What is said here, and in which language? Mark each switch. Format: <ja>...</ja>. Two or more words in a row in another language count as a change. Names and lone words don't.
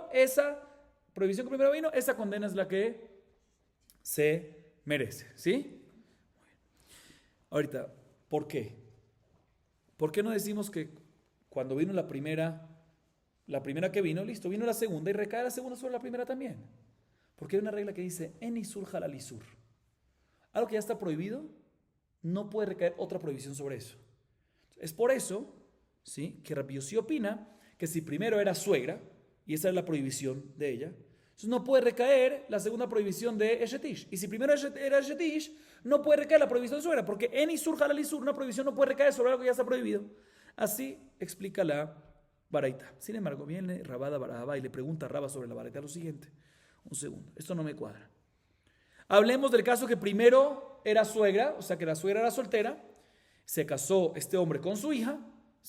<es>Esa condena es la que se merece, ¿sí? Ahorita, ¿por qué? ¿Por qué no decimos que cuando vino la primera que vino, listo, vino la segunda y recae la segunda sobre la primera también? Porque hay una regla que dice,</es> <he>אין איסור חל על איסור.</he> <es>Algo que ya está prohibido, no puede recaer otra prohibición sobre eso. Es por eso, ¿sí?, que Rabbi Yossi opina que si primero era suegra, y esa es la prohibición de ella, entonces no puede recaer la segunda prohibición de</es> <he>אשת איש.</he> <es>Y si primero era</es> <he>אשת איש,</he> <es>no puede recaer la prohibición de suegra, porque</es> <he>אין איסור חל על איסור,</he> <es>una prohibición no puede recaer sobre algo que ya está prohibido. Así explica la Baraita. Sin embargo, viene Rabada Barabá y le pregunta a Rabba sobre la Baraita lo siguiente. Un segundo, esto no me cuadra. Hablemos del caso que primero era suegra, o sea que la suegra era soltera, se casó este hombre con su hija, ¿sí?</es>